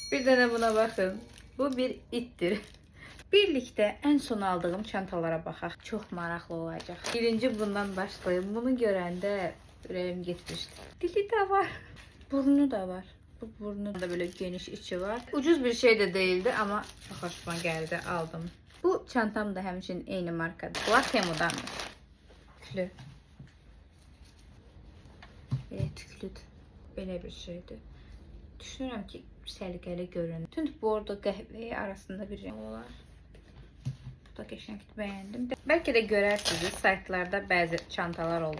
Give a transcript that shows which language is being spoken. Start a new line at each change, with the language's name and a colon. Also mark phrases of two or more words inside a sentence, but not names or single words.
Azerbaijani: Bir dənə buna baxın. Bu bir ittir. Birlikte en son aldığım çantalara baxaq. Çox maraqlı olacaq. Birinci bundan başlayayım. Bunu görəndə ürəyim getmişdi.
Turkish: Dili de var. Burnu da var. Bu burnu da böyle geniş içi var. Ucuz bir şey de değildi ama çok hoşuma geldi.
Azerbaijani: Aldım. Bu çantam da həmçinin eyni markadır. Lakemo'dan. Tüklü. Belə tüklüdür. Belə bir şeydir. Düşünürəm ki, səliqəli görünür. Tünd bordo qəhvəyi arasında bir renk olar. Bu da qəşəngdir, bəyəndim. Bəlkə də görərsiniz, saytlarda bəzi çantalar olur.